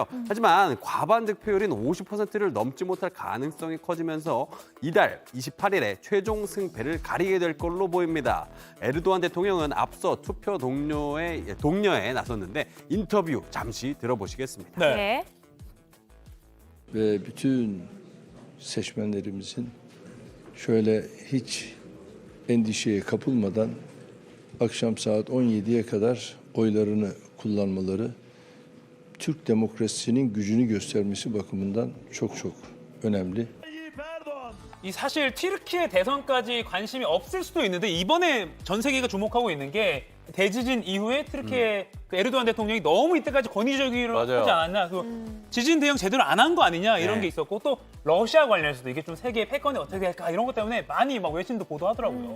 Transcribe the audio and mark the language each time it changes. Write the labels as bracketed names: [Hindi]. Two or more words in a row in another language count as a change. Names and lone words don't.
[Korean] 하지만 과반 득표율인 50%를 넘지 못할 가능성이 커지면서 이달 28일에 최종 승패를 가리게 될 걸로 보입니다. 에르도안 대통령은 앞서 투표 독려에 나섰는데 인터뷰 잠시 들어보시겠습니다. 네. [Turkish] Ve bütün seçmenlerimizin şöyle hiç endişeye kapılmadan akşam saat 17'ye kadar oylarını kullanmaları Türk demokrasisinin gücünü göstermesi bakımından çok önemli. [Korean] 이 사실 튀르키예 대선까지 관심이 없을 수도 있는데 이번에 전 세계가 주목하고 있는 게 대지진 이후에 튀르키예 그 에르도안 대통령이 너무 이때까지 권위적으로 맞아요. 하지 않았나. 그 지진 대응 제대로 안 한 거 아니냐 이런 네. 게 있었고 또 러시아 관련해서도 이게 좀 세계의 패권이 어떻게 될까 이런 것 때문에 많이 막 외신도 보도하더라고요.